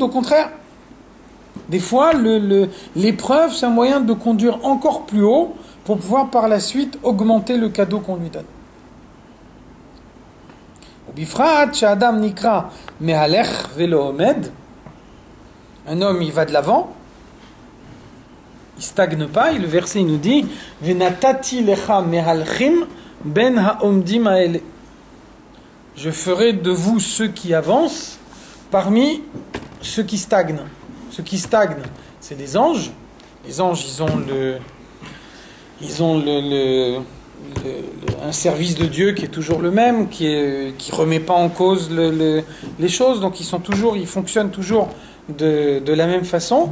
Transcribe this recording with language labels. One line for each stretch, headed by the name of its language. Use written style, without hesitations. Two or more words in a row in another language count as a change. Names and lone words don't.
French: Au contraire, des fois, l'épreuve, c'est un moyen de conduire encore plus haut pour pouvoir par la suite augmenter le cadeau qu'on lui donne. Un homme, il va de l'avant, il stagne pas, et le verset nous dit
Hebrew: ונתתי לך מהלכים בין העומדים האלה.
French: Je ferai de vous ceux qui avancent parmi ceux qui stagnent. Ceux qui stagnent, c'est les anges. Les anges, ils ont un service de Dieu qui est toujours le même, qui remet pas en cause les choses, donc ils fonctionnent toujours de la même façon.